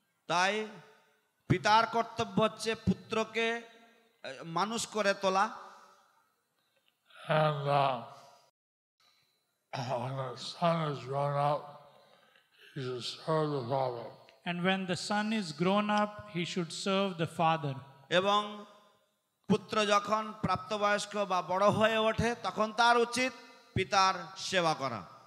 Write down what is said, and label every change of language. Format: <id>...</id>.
<bn>তাই পিতার কর্তব্য হচ্ছে পুত্রকে মানুষ করে তোলা।</bn> <en>And when the son is grown up, he should serve the father. And when the son is grown up, he should serve the father.</en> <bn>এবং পুত্র যখন প্রাপ্তবয়স্ক বা বড় হয়ে ওঠে তখন তার উচিত পিতার সেবা করা।</bn>